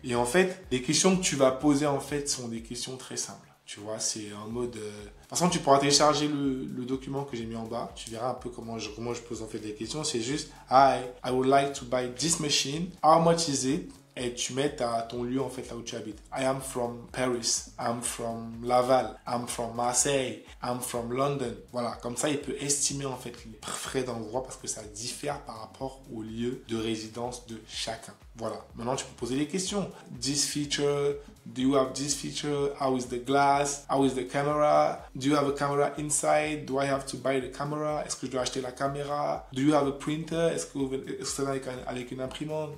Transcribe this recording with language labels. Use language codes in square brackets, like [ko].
[fr] Et en fait, les questions que tu vas poser, en fait, sont des questions très simples. Tu vois, c'est en mode... De toute façon, tu pourras télécharger le document que j'ai mis en bas. Tu verras un peu comment je pose en fait les questions. C'est juste, [en] Hi, I would like to buy this machine. How much is it? [fr] et tu mets ton lieu en fait là où tu habites. [en] I am from Paris, I'm from Laval, I'm from Marseille, I'm from London. [fr] Voilà, comme ça il peut estimer en fait les frais d'envoi parce que ça diffère par rapport au lieu de résidence de chacun. Voilà, maintenant tu peux poser des questions. [en] This feature, do you have this feature? How is the glass? How is the camera? Do you have a camera inside? Do I have to buy the camera? [fr] Est-ce que je dois acheter la caméra? [en] Do you have a printer? [fr] Est-ce que c'est avec une imprimante?